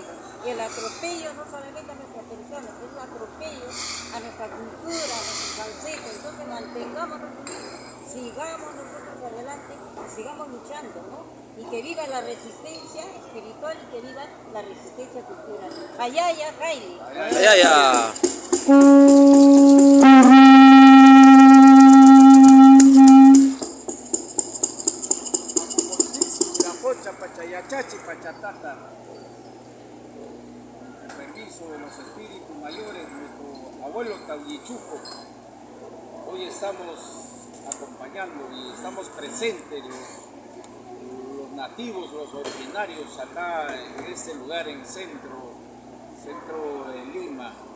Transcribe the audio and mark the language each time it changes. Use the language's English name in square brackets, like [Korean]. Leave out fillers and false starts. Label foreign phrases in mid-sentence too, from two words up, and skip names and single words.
[Spanish] El atropello no solamente a nuestras personas, es un atropello a nuestra cultura, a nuestros ancestros. Entonces mantengamos sigamos nosotros adelante y sigamos luchando, ¿no? Y que viva la resistencia espiritual y que viva la resistencia cultural. Ayaya, Jaime. Ayaya. Pachayachachi, Pachatata. Con permiso de los espíritus mayores, nuestro abuelo Tauyichuco. Hoy estamos acompañando y estamos presentes los nativos, los originarios acá en este lugar, en centro de Lima.